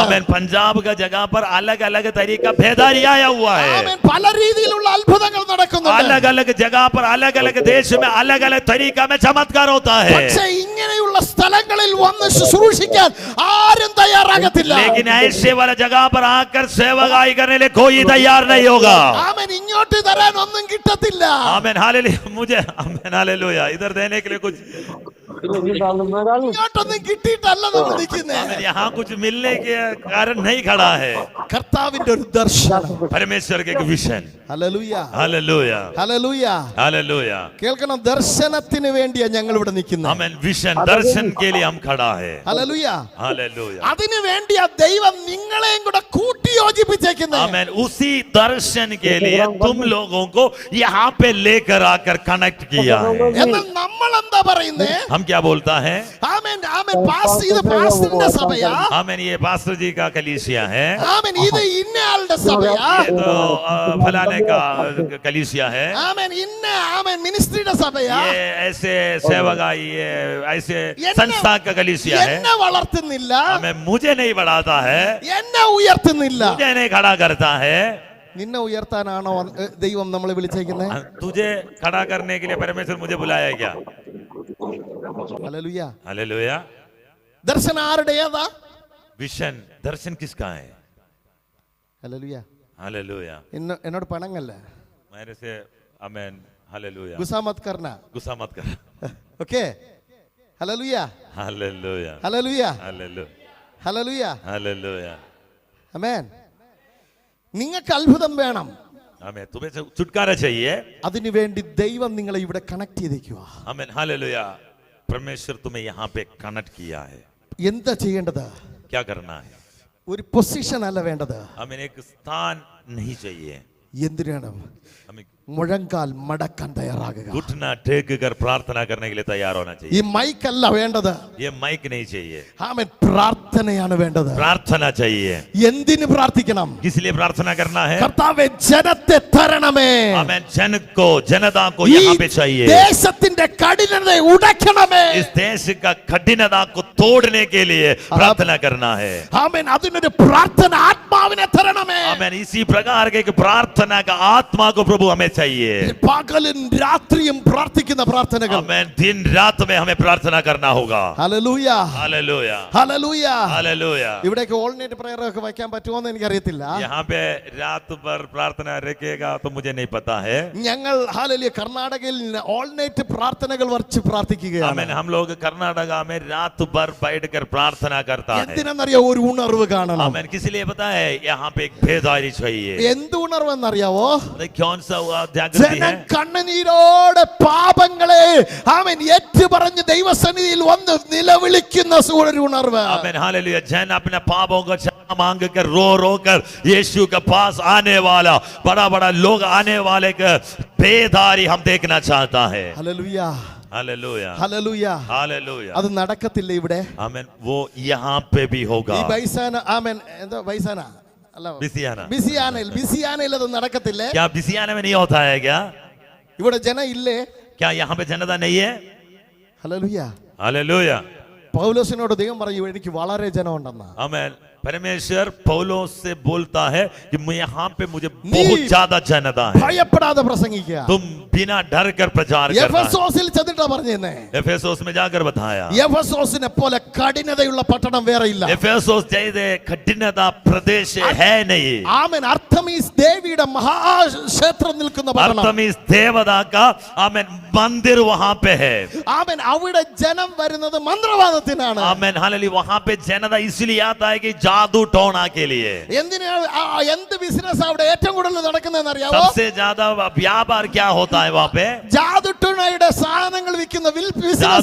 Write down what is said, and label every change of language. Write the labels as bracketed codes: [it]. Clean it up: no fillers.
[hi] आमेन. पंजाब का जगह पर अलग अलग तरीका भेदारी आया हुआ है. [ml] ആമേൻ. പല രീതിയിലുള്ള അത്ഭുതങ്ങൾ നടക്കുന്നുണ്ട്. [hi] अलग अलग जगह पर अलग अलग देश में अलग अलग तरीका में चमत्कार होता है. [ml] പക്ഷേ ഇങ്ങനെയുള്ള സ്ഥലങ്ങളിൽ വന്ന് ശുശ്രൂഷിക്കാൻ ആരും തയ്യാറാകത്തില്ല. [hi] लेकिन ऐसे वाला जगह पर आकर सेवकाई करने लिए कोई तैयार नहीं होगा. [ml] ആമേൻ. ഇങ്ങോട്ട് തരാൻ ഒന്നും കിട്ടത്തില്ല. [hi] आमेन. हालेलुया. मुझे आमेन. हालेलुया. इधर देने के लिए कुछ [ml] ഇങ്ങോട്ടൊന്നും കിട്ടിയിട്ടല്ല നമ്മൾ നിൽക്കുന്നേ. [hi] आमेन. यहाँ कुछ मिलने के कारण नहीं खड़ा है. [ml] കർത്താവിന്റെ ഒരു ദർശനം. [hi] परमेश्वर के एक vision. [ml] Hallelujah. [hi] Hallelujah. [ml] Hallelujah. [hi] Hallelujah. [ml] കേൾക്കണം, ദർശനത്തിന് വേണ്ടിയാ ഞങ്ങൾ ഇവിടെ നിൽക്കുന്നത്. [hi] आमेन. विजन दर्शन के लिए हम खड़ा है. [ml] ഹല്ലേലൂയ. [hi] हालेलुया. [ml] അതിനു വേണ്ടിയാ ദൈവം നിങ്ങളെയും കൂടെ കൂട്ടി യോജിപ്പിച്ചേക്കുന്നത്. [hi] आमेन. उसी दर्शन के लिए तुम लोगों को यहाँ पे लेकर आकर कनेक्ट किया है. [ml] എന്നാൽ നമ്മൾ എന്താ പറയുന്നേ? [hi] हम क्या बोलता है? [ml] ആമേൻ. ആമേൻ. ഇത് പാസ്റ്ററിന്റെ സഭയാ. [hi] आमेन. ये पास्टर जी का कलीसिया है. [ml] ആമേൻ. ഇത് ഇന്നയാളുടെ സഭയാ. [hi] ये तो फलाने का कलीसिया है. [ml] ആമേൻ. ആമേൻ മിനിസ്ട്രിയുടെ സഭയാ. [hi] ये ऐसे सेवकाई, ये ऐसे संस्था का कलीसिया है. [ml] എന്നെ വളർത്തുന്നില്ല, [hi] हमें मुझे नहीं बढ़ाता है, [ml] എന്നെ ഉയർത്തുന്നില്ല. [hi] मुझे नहीं खड़ा करता है. [ml] നിന്നെ ഉയർത്താനാണോ ദൈവം നമ്മളെ വിളിച്ചേക്കുന്നത്? [hi] तुझे खड़ा करने के लिए परमेश्वर मुझे बुलाया है क्या? [ml] ഹല്ലേലൂയ. [hi] हालेलुया. [ml] ദർശനം ആരുടേതാ? [hi] विजन दर्शन किसका है? [ml] ഹല്ലേലൂയ. [hi] हालेलुया. [ml] എന്നോട് പണങ്ങല്ല. [hi] मेरे से आमेन. हालेलुया. गुस्सा मत करना. गुस्सा मत कर. [ml] Okay. Hallelujah. [hi] Hallelujah. [ml] Hallelujah. [hi] Hallelujah. [ml] Hallelujah. [hi] Hallelujah. [ml] ആമേൻ. നിങ്ങൾക്ക് അത്ഭുതം വേണം. [hi] हमें तुम्हें छुटकारा चाहिए. [ml] അതിനുവേണ്ടി ദൈവം നിങ്ങളെ ഇവിടെ കണക്ട് ചെയ്തേക്കുക. [hi] आमेन. हालेलुया. परमेश्वर तुम्हें यहाँ पे कनेक्ट किया है. [ml] എന്താ ചെയ്യേണ്ടത്? [hi] क्या करना है? [ml] ഒരു പൊസിഷൻ അല്ല വേണ്ടത്. [hi] हमें एक स्थान नहीं चाहिए. [ml] എന്തിനാണ്? [hi] हमें [ml] മുഴങ്കാൽ മടക്കാൻ തയ്യാറാകുക. [hi] घुटना टेक कर प्रार्थना करने के लिए तैयार होना [ml] ഈ [hi] चाहिए. [ml] മൈക്ക് അല്ല വേണ്ടത്. [hi] ये माइक नहीं चाहिए. [ml] ആമേൻ. പ്രാർത്ഥനയാണ് വേണ്ടത്. [hi] प्रार्थना चाहिए. [ml] എന്തിനു പ്രാർത്ഥിക്കണം? [hi] किस लिए प्रार्थना करना है? [ml] കർത്താവേ ജനത്തെ തരണമേ. [hi] हमें जन को, जनता को [ml] ഈ [hi] यहाँ पे चाहिए. [ml] ദേശത്തിന്റെ കഠിനതയെ ഉടയ്ക്കണമേ. [hi] इस देश का कठिनता को तोड़ने के लिए प्रार्थना करना है. [ml] ആമേൻ. അതിനൊരു പ്രാർത്ഥന ആത്മാവിനെ തരണമേ. [hi] हमें इसी प्रकार के एक प्रार्थना का आत्मा को प्रभु हमें चाहिए. चाहिए। [ml] പകലും രാത്രിയും പ്രാർത്ഥിക്കുന്ന പ്രാർത്ഥനകൾ. [hi] आमेन। दिन रात में हमें प्रार्थना करना होगा। [ml] Hallelujah, [hi] hallelujah, [ml] hallelujah. [hi] हालेलुया। [ml] ഇവിടേക്ക് ഓൾനൈറ്റ് പ്രയർ ഒക്കെ വയ്ക്കാൻ പറ്റുമോ എന്ന് എനിക്കറിയത്തില്ല. [hi] यहाँ पे रात भर प्रार्थना रखेगा तो मुझे नहीं पता है। [ml] ഞങ്ങൾ ഹല്ലേലൂയ കർണാടകയിൽ ഓൾനൈറ്റ് പ്രാർത്ഥനകൾ വച്ച് പ്രാർത്ഥിക്കുകയാണ്. [hi] आमेन। हम लोग कर्नाटका में रात भर बैठकर प्रार्थना करता है। [ml] എന്തിനെന്നറിയോ? ഒരു ഉണർവ് കാണണം. [hi] आमेन। किस लिए पता है? यहाँ पे एक बेदारी चाहिए। [ml] എന്ത് ഉണർവെന്നറിയാവോ? [hi] कौन सा जागृति है? [ml] ജനം കണ്ണുനീരോടെ പാപങ്ങളെ ആമേൻ ഏറ്റുപറഞ്ഞ് ദൈവസന്നിധിയിൽ വന്ന് നിലവിളിക്കുന്ന ഒരു ഉണർവ്. [hi] आमेन। हालेलुया। जन अपने पापों को क्षमा मांग कर रो कर यीशु के पास आने वाला बड़ा बड़ा लोग आने वाले का बेदारी हम देखना चाहता है। [ml] Hallelujah, [hi] hallelujah, [ml] hallelujah. [hi] हालेलुया। [ml] അത് നടക്കത്തില്ല ഇവിടെ. [hi] आमेन। वो यहाँ पे भी होगा। [ml] ഈ ബൈസാന ആമേൻ എന്താ ബൈസാന അല്ല [hi] बिसियाना। [ml] ബിസിയാനയിൽ അത് നടക്കത്തില്ലേ? [hi] क्या बिसियाना में नहीं होता है क्या? [ml] ഇവിടെ ജനം ഇല്ലേ? [hi] क्या यहाँ पे जनता नहीं है? [ml] ഹല്ലേലൂയ. [hi] हालेलुया। [ml] പൗലോസിനോട് ദൈവം പറയും എനിക്ക് വളരെ ജനമുണ്ടെന്ന്. [hi] आमेन। परमेश्वर पौलोस से बोलता है कि यहाँ पे मुझे बहुत ज्यादा जनता है। [ml] ഭയപ്പെടാതെ പ്രസംഗിക്കുക. [hi] तुम बिना डर कर प्रचार करना है। [ml] എഫെസോസിൽ ചെന്നിട്ടാ പറഞ്ഞേ. [hi] एफेसोस में जाकर बताया। [ml] എഫെസോസിനെ പോലെ കഠിനതയുള്ള പട്ടണം വേറെ ഇല്ല. [hi] एफेसोस जैसे कठिनता प्रदेश है नहीं। [ml] ആമേൻ. അർത്തമീസ് ദേവിയുടെ മഹാക്ഷേത്രം നിൽക്കുന്ന പട്ടണം. [hi] अर्थमिस देवता का आमेन मंदिर वहां पे है। [ml] ആമേൻ. അവിടെ ജനം വരുന്നത് മന്ത്രവാദത്തിനാണ്. [hi] आमेन। हालेलुया। वहां पे जनता इसलिए आता है कि जादू टोना के लिए। [ml] എന്ത് ബിസിനസ് അവിടെ ഏറ്റവും കൂടുതൽ നടക്കുന്നതെന്ന് അറിയാമോ? [hi] सबसे ज्यादा व्यापार क्या होता है वहां पे? [ml] ജാദു ടോണയുടെ സാധനങ്ങൾ വിൽക്കുന്ന ബിസിനസ്